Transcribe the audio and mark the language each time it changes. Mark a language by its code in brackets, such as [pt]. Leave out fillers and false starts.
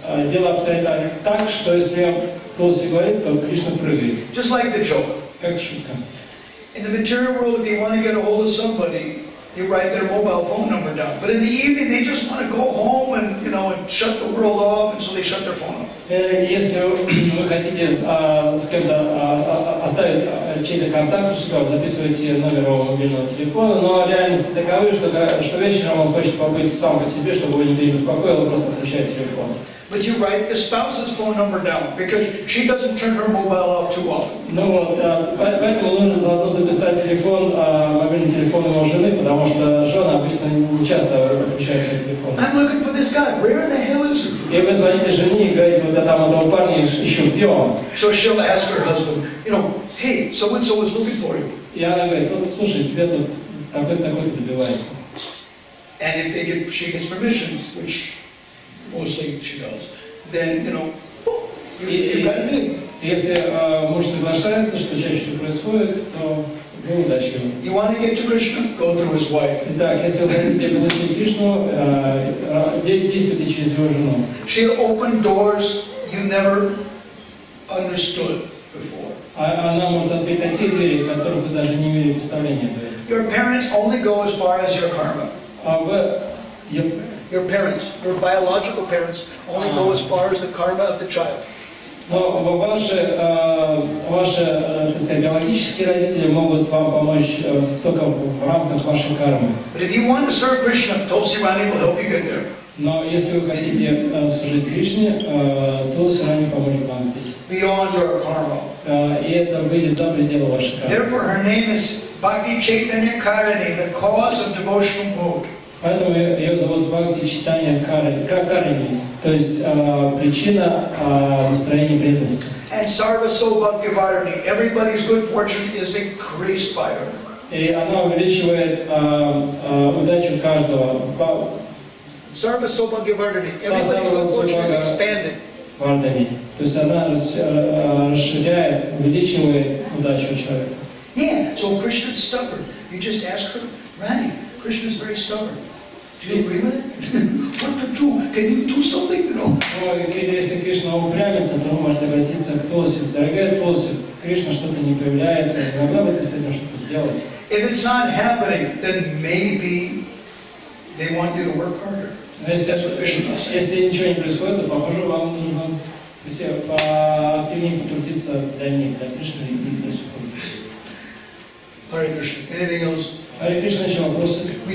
[ru] Дело обстоит так, что если Тулси говорит, то Кришна прыгает. [en] Just like the joke. [ru] Как шутка. [en] In the material world, if you want to get a hold of somebody, you write their mobile phone number down. But in the evening, they just want to go home and, and shut the world off, and so they shut their phone off. [ru] Если вы хотите с кем-то оставить чей-то контакт у себя, записывайте номер его мобильного телефона, но реальность таковы, что вечером он хочет побыть сам по себе, чтобы его не беспокоило, просто отключает телефон. [en] But you write the spouse's phone number down, because she doesn't turn her mobile off too often. [ru] Ну вот, поэтому нужно заодно записать телефон, мобильный телефон его жены, потому что жена обычно не часто отключает свой телефон. [en] I'm looking for this guy. Where the hell is he? [ru] И вы звоните жене и говорите, вот я там этого парня ищу, где он? [en] So she'll ask her husband, hey, so-and-so is looking for you. [ru] И она говорит, вот слушай, тебе тут такой-то добивается. [en] And if she gets permission, which mostly she does, then, you got a name. [ru] Если муж соглашается, что чаще всего происходит, то вы удачливы. [en] You want to get to Krishna? Go through his wife. [ru] Итак, если вы хотите получить Кришну, действуйте через его жену. [en] She'll open doors you never understood before. [ru] Она может открыть такие двери, которых вы даже не имели представления до этого. [en] Your parents only go as far as your karma. Your parents, your biological parents, only go as far as the karma of the child. [ru] Но ваши, так сказать, биологические родители могут вам помочь только в рамках вашей кармы. [en] But if you want to serve Krishna, Tulsi Rani will help you get there. [ru] Но если вы хотите служить Кришне, Тулси Рани поможет вам здесь. [en] Beyond your karma. [ru] И это выйдет за пределы вашей кармы. [en] Therefore, her name is Bhakti Chaitanya Karini, the cause of devotional mood. [ru] Поэтому ее зовут Бхакти Чайтанья Карини, то есть причина настроения преданности. [en] And Sarva Sobhagyavarni, everybody's good fortune is increased by her. [ru] И она увеличивает удачу каждого. [en] Sarva Sobhagyavarni, everybody's good fortune is expanded. [ru] То есть она расширяет, увеличивает удачу человека. [en] Yeah, so if Krishna is stubborn, you just ask her, Rani, Krishna is very stubborn. Do you agree with it? What to do? Can you do something? [ru] Если Кришна упрямится, то вы можете обратиться к Тулси. Дорогая Тулси, Кришна что-то не появляется, не могла бы ты с этим что-то сделать? [en] If it's not happening, then maybe they want you to work harder. [ru] Если ничего не происходит, то, похоже, вам нужно поактивнее потрудиться для них, для Кришны и для супруги. [en] Hare Krishna. Anything else? [ru] Hare Krishna, еще вопросы?